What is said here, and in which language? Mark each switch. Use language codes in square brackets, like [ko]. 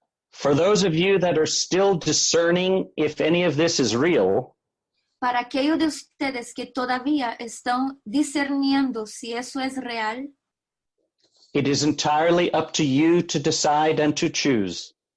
[en] For those of you that are still discerning if any of this is real, [es] para aquellos de ustedes que todavía están discerniendo si eso es real, [en] it is entirely up to you to decide and to choose.